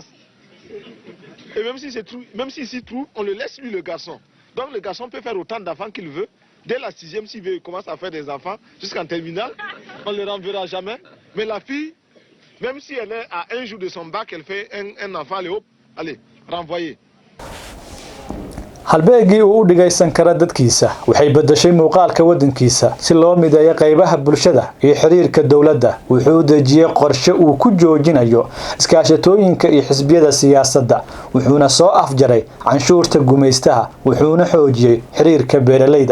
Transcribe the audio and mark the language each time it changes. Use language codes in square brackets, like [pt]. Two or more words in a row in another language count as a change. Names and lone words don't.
[fr] Et même s'il s'y trouve, on le laisse lui le garçon. Donc le garçon peut faire autant d'enfants qu'il veut. Dès la 6e, s'il veut, il commence à faire des enfants jusqu'en terminale. On ne le renverra jamais. Mais la fille, même si elle est à un jour de son bac, elle fait un enfant, allez, renvoyé. [so] halbeegii uu u dhigay Sankara dadkiisa waxay bedeshay muuqaalka wadankiisa si loo mideeyo qaybaha bulshada iyo xiriirka dawladda wuxuu dejiyay qorshe uu ku joojinayo iskaashatooyinka iyo xisbiyada siyaasadda wuxuuna soo afjaray canshuurta gumaystaha wuxuuna xoojiyay xiriirka beeralayda